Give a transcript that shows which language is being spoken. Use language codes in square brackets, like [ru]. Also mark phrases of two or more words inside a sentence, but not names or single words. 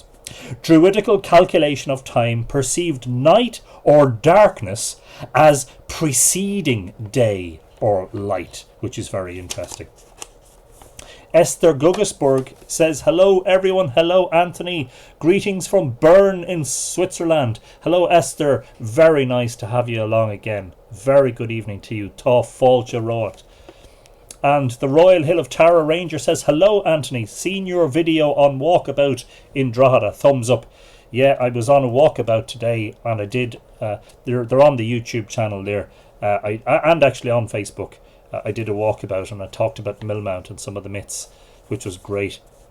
[en] Druidical calculation of time perceived night or darkness as preceding day or light, which is very interesting. Esther Guggesburg says, hello everyone, hello Anthony, greetings from Bern in Switzerland. Hello Esther, very nice to have you along again. Very good evening to you. [ga] Tá fáilte roit. [en] And the Royal Hill of Tara Ranger says, hello Anthony, seen your video on walkabout in Drogheda, thumbs up. Yeah, I was on a walkabout today and I did, they're on the YouTube channel there, and actually on Facebook. I did a walkabout and I talked about Millmount and some of the myths, which was great.